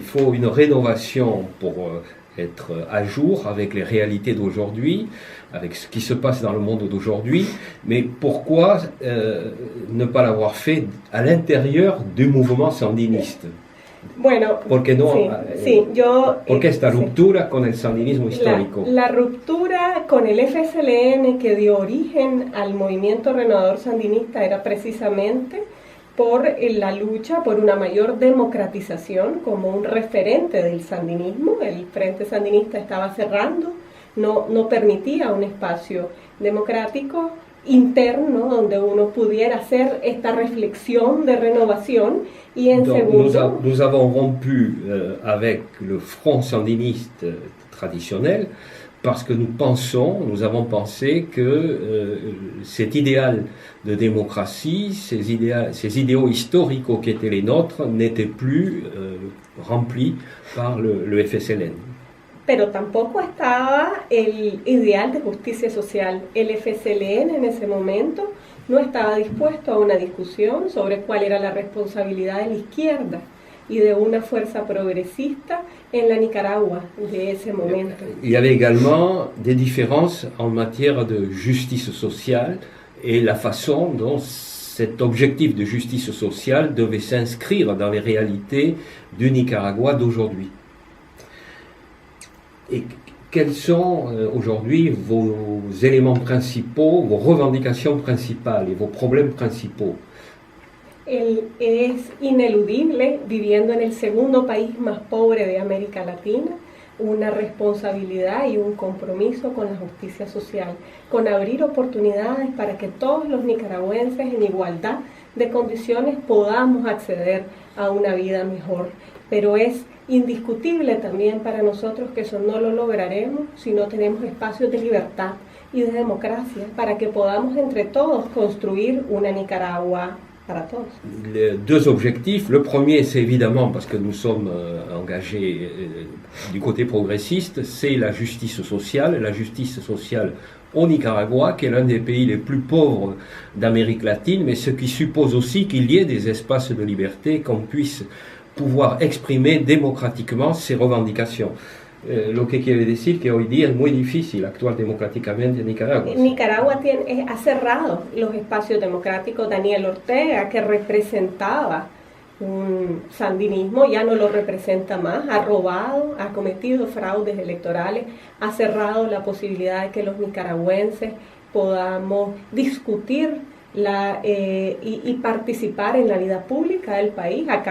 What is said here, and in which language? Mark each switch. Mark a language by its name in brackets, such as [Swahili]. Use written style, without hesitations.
[French] Il faut une rénovation pour être à jour avec les réalités d'aujourd'hui, avec ce qui se passe dans le monde d'aujourd'hui. Mais pourquoi ne pas l'avoir fait à l'intérieur du mouvement sandiniste? [Spanish] Bueno, ¿Por qué no? Sí, ¿Por qué esta ruptura con el sandinismo histórico? La ruptura con el FSLN que dio origen al movimiento renovador sandinista era precisamente por la lucha por una mayor democratización como un referente del sandinismo. El Frente Sandinista estaba cerrando, no permitía un espacio democrático interno donde uno pudiera hacer esta reflexión de renovación y en segundo... [French] Nous avons rompu avec le front sandiniste traditionnel parce que nous avons pensé que cet idéal de démocratie, ces idéaux historiques qui étaient les nôtres n'étaient plus remplis par le FSLN. [Spanish] Pero tampoco estaba el ideal de justicia social. El FSLN en ese momento no estaba dispuesto a una discusión sobre cuál era la responsabilidad de la izquierda y de una fuerza progresista en la Nicaragua de ese momento. [French] Il y avait également des différences en matière de justice sociale et la façon dont cet objectif de justice sociale devait s'inscrire dans les réalités du Nicaragua d'aujourd'hui. Et quels sont aujourd'hui vos éléments principaux, vos revendications principales et vos problèmes principaux? [Spanish] Es ineludible, viviendo en el segundo país más pobre de América Latina, una responsabilidad y un compromiso con la justicia social, con abrir oportunidades para que todos los nicaragüenses en igualdad de condiciones podamos acceder a una vida mejor. Pero es indiscutible también para nosotros que eso no lo lograremos si no tenemos espacios de libertad y de democracia para que podamos entre todos construir una Nicaragua para todos. [French] Les deux objectifs. Le premier, c'est évidemment, parce que nous sommes engagés du côté progressiste, c'est la justice sociale. La justice sociale au Nicaragua, qui est l'un des pays les plus pauvres d'Amérique latine, mais ce qui suppose aussi qu'il y ait des espaces de liberté, qu'on puisse pouvoir exprimer [Spanish] democráticamente [French] ses [Spanish] revendicaciones. Lo que quiere decir que hoy día es muy difícil actuar democráticamente en Nicaragua. Nicaragua ha cerrado los espacios democráticos. Daniel Ortega, que representaba un sandinismo, ya no lo representa más, ha robado, ha cometido fraudes electorales, ha cerrado la posibilidad de que los nicaragüenses podamos discutir y participar en la vida pública del país.